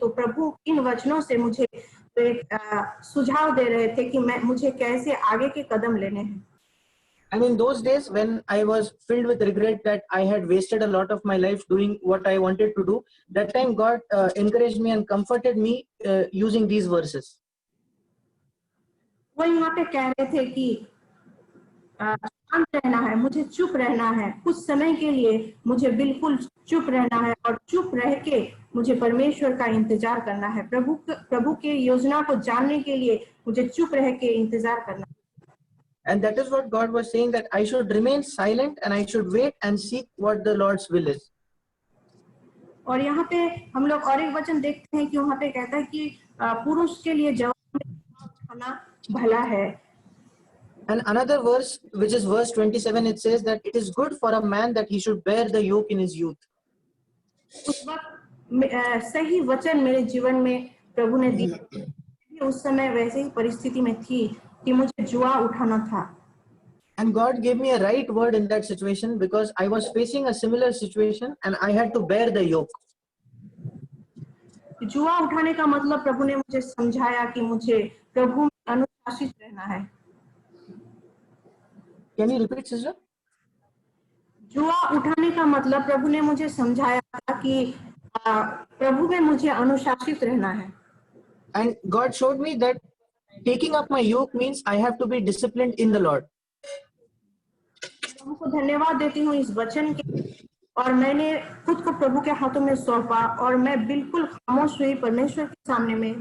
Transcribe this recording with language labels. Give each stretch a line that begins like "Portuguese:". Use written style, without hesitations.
Hindi: तो प्रभु इन वचनों से मुझे एक सुझाव दे रहे थे कि मुझे कैसे आगे के कदम लेने हैं।
English: And in those days when I was filled with regret that I had wasted a lot of my life doing what I wanted to do, that time God encouraged me and comforted me using these verses.
Hindi: वो यहाँ पे कह रहे थे कि शांत रहना है, मुझे चुप रहना है, कुछ समय के लिए मुझे बिल्कुल चुप रहना है और चुप रह के मुझे परमेश्वर का इंतजार करना है। प्रभु के योजना को जानने के लिए मुझे चुप रह के इंतजार करना है।
English: And that is what God was saying, that I should remain silent and I should wait and seek what the Lord's will is.
Hindi: और यहाँ पे हम लोग और एक वचन देखते हैं कि वहाँ पे कहता है कि पुरुष के लिए जवानी में खाना भला है।
English: And another verse, which is verse 27, it says that it is good for a man that he should bear the yoke in his youth.
Hindi: उस वक्त सही वचन मेरे जीवन में प्रभु ने दिया, उस समय वैसे ही परिस्थिति में थी कि मुझे जुआ उठाना था।
English: And God gave me a right word in that situation because I was facing a similar situation and I had to bear the yoke.
Hindi: जुआ उठाने का मतलब प्रभु ने मुझे समझाया कि मुझे प्रभु में अनुशासित रहना है।
English: Can you repeat, sister?
Hindi: जुआ उठाने का मतलब प्रभु ने मुझे समझाया था कि प्रभु में मुझे अनुशासित रहना है।
English: And God showed me that taking up my yoke means I have to be disciplined in the Lord.
Hindi: प्रभु को धन्यवाद देती हूँ इस वचन के, और मैंने खुद को प्रभु के हाथों में सौंपा और मैं बिल्कुल खामोश हुई परमेश्वर के सामने में।